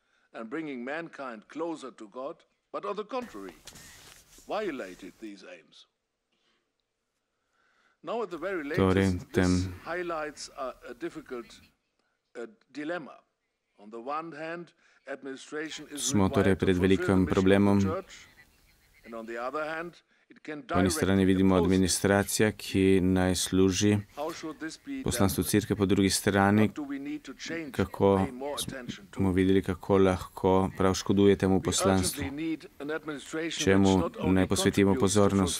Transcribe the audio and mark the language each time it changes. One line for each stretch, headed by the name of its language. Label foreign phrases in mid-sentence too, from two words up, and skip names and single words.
English: and bringing mankind closer to God, but on the contrary, violated these aims. Now at the very latest, this highlights a difficult dilemma. On the one hand, administration is required to fulfill the mission of the church, and on the other hand,
Slovenian: po eni strani vidimo administracija, ki naj služi poslanstvu cerkve, po drugi strani, kako smo videli, kako lahko prav škoduje temu poslanstvu. Čemu naj posvetimo pozornost?